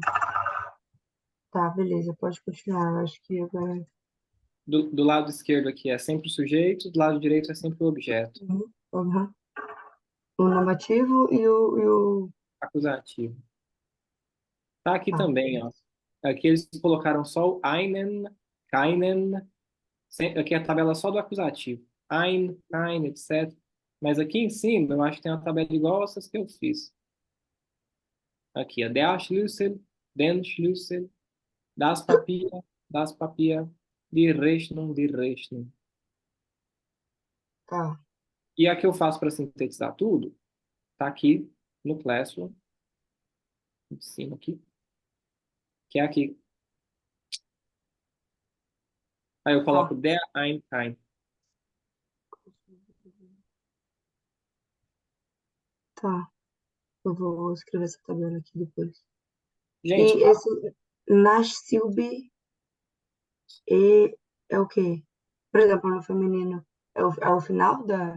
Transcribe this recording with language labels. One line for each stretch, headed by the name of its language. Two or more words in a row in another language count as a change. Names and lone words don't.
Portuguese: Tá, beleza, pode continuar. Eu acho que agora. Do lado esquerdo aqui é sempre o sujeito, do lado direito é sempre o objeto. Uhum. O normativo e o. Acusativo. Tá aqui Tá, também, ó. Aqui eles colocaram só o
German: einen, keinen.
Portuguese: Aqui é a tabela só do acusativo.
German: Ein, kein,
Portuguese: etc. Mas aqui em cima eu acho que tem uma tabela igual essas que eu fiz. Aqui, ó.
German: Der Schlüssel, den Schlüssel, das Papier, die Rechnung.
Portuguese: tá. E a que eu faço para sintetizar tudo, tá aqui no Classroom, em cima aqui, que é aqui. Aí eu Tá. coloco
German: der, ein, kein.
Portuguese: Tá. Eu vou escrever essa tabela aqui depois. Gente, E esse Nascilbe e é o quê? Por exemplo, no feminino, é o final da.